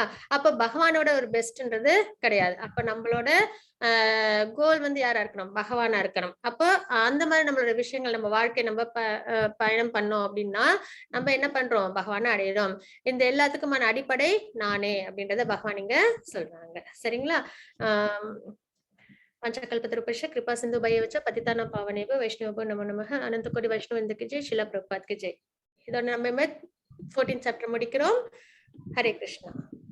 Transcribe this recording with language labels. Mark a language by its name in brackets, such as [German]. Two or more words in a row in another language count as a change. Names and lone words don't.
[Tamil] அப்ப பகவானோட ஒரு பெஸ்ட்ன்றது கிடையாது. அப்ப நம்மளோட கோல் வந்து யாரா இருக்கணும், பகவானா இருக்கணும். அப்போ அந்த மாதிரி நம்மளோட விஷயங்கள் நம்ம வாழ்க்கை நம்ம பயணம் பண்ணோம் அப்படின்னா நம்ம என்ன பண்றோம், பகவானை அடையிறோம். இந்த எல்லாத்துக்குமான அடிப்படை நானே அப்படின்றத பகவான் இங்க சொல்றாங்க. சரிங்களா. [Sanskrit] पंचकल्पतरुपश्च कृपा सिंधु भयवच पतितानां पावनेभ्यो वैष्णवेभ्यो नमो नमः. [Hindi] अनंत कोटि वैष्णव की जय. शिला प्रभुपाद की जय. [Tamil] இதோட நம்ம 14th சாப்டர் முடிக்கிறோம். ஹரே கிருஷ்ணா.